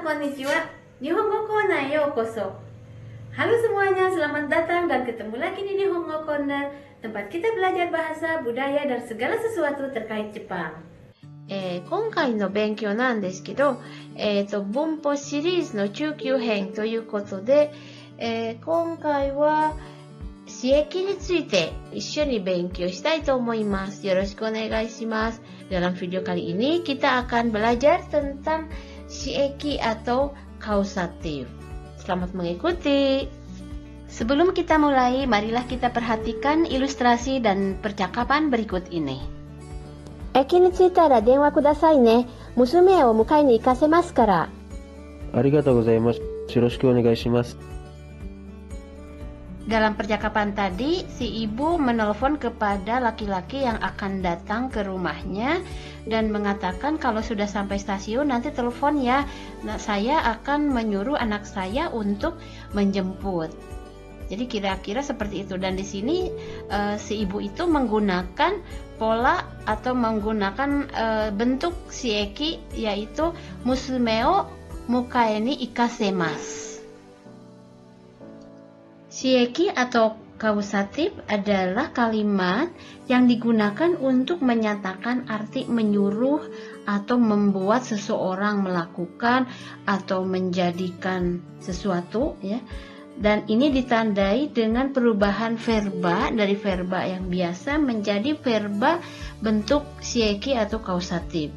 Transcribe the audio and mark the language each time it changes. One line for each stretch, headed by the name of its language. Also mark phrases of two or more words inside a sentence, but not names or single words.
Japanese: konnichiwa. Nihongo Corner yokoso.
Indonesian: Halo semuanya, selamat datang dan ketemu lagi di Nihongo Corner, tempat kita belajar bahasa, budaya, dan segala sesuatu terkait Jepang.
Japanese: 今回の勉強なんですけど、文法シリーズの中級編ということで、今回は刺激について一緒に勉強したいと思います。よろしくお願いします。
Indonesian: Dalam video kali ini kita akan belajar tentang shieki atau kausatif. Selamat mengikuti. Sebelum kita mulai, marilah kita perhatikan ilustrasi dan percakapan berikut ini.
Japanese: 駅に着いたら電話くださいね。娘を迎えに行かせますから。ありがとうございます。よろしくお願いします。
Indonesian: Dalam percakapan tadi, si ibu menelpon kepada laki-laki yang akan datang ke rumahnya dan mengatakan kalau sudah sampai stasiun nanti telepon ya. Nah, saya akan menyuruh anak saya untuk menjemput. Jadi kira-kira seperti itu. Dan di sini si ibu itu menggunakan pola atau menggunakan bentuk shieki, yaitu
Japanese: 娘を迎えに行かせます.
Indonesian: Shieki atau kausatif adalah kalimat yang digunakan untuk menyatakan arti menyuruh atau membuat seseorang melakukan atau menjadikan sesuatu, ya. Dan ini ditandai dengan perubahan verba dari verba yang biasa menjadi verba bentuk shieki atau kausatif.